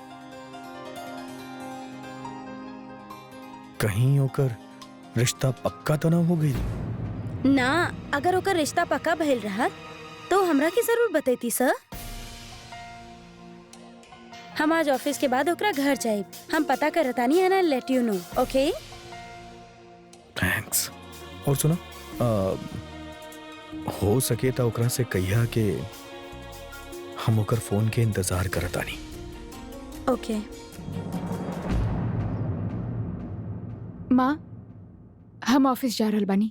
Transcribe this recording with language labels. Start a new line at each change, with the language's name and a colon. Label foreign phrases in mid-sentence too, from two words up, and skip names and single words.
Bhojpuri: कहीं ओकर रिश्ता पक्का तो ना हो गई? ना, अगर ओकर रिश्ता पक्का भइल रहत तो हमरा के जरूर बतैती सर। हम आज ऑफिस के बाद ओकरा घर जाइब। हम पता करतानी है ना,
English: Let you know, okay?
Bhojpuri: थैंक्स। और सुना, हो सके तो ओकरा से कहिया के हम ओकर फोन के इंतजार करतानी। ओके। माँ, हम ऑफिस जा रहल बानी।